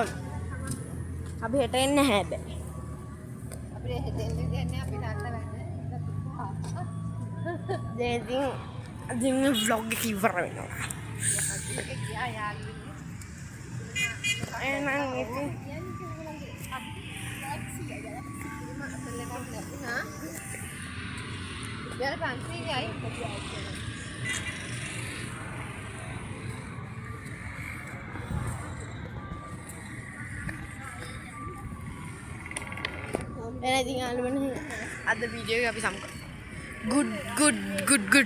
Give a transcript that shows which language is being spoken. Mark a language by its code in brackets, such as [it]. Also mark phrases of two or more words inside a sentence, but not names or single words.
[si] අපි හෙට එන්නේ නැහැ හැබැයි. අපිට හෙට එන්නේ නැහැ අපි නන්න වෙන්නේ. දැන් ඉතින් vlog එක ඉවර වෙනවා. එහෙනම් ඉතින් [hi] यार पांचवी आई [si] එන ඉතින් යාළුවනේ අද වීඩියෝ එක අපි සමු.